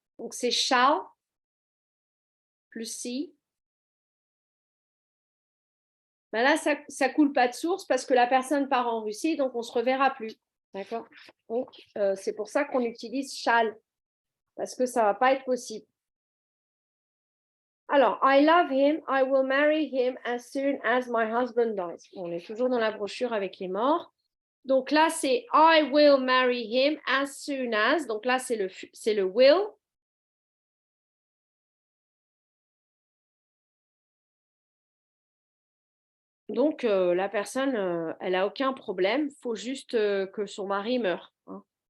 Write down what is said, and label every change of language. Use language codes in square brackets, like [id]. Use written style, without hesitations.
[fr] Donc, c'est shall plus see. Là, ça coule pas de source parce que la personne part en Russie, donc on ne se reverra plus. D'accord? Donc, c'est pour ça qu'on utilise shall, parce que ça ne va pas être possible. [en] Alors, I love him, I will marry him as soon as my husband dies. [fr] On est toujours dans la brochure avec les morts. Donc là, c'est [en] I will marry him as soon as. [fr] Donc là, c'est le will. Donc, la personne, elle n'a aucun problème. Il faut juste que son mari meure. Hein.